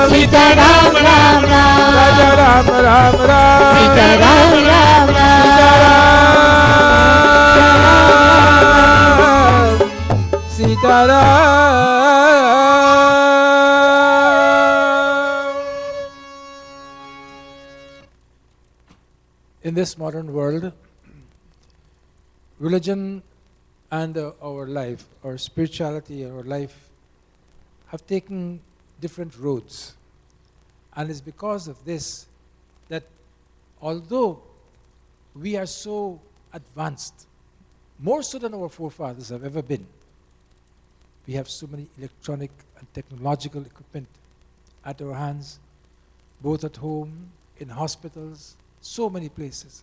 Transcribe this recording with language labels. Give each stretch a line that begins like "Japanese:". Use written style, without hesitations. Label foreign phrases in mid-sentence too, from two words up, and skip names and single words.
Hindi: सीता राम राम राम राजा राम राम राम सीता राम राम राम
English: सीताराम In this modern world, religion and our life, our spirituality, our life have taken different roads. And it's because of this that although we are so advanced, more so than our forefathers have ever been, we have so many electronic and technological equipment at our hands, both at home, in hospitals, so many places.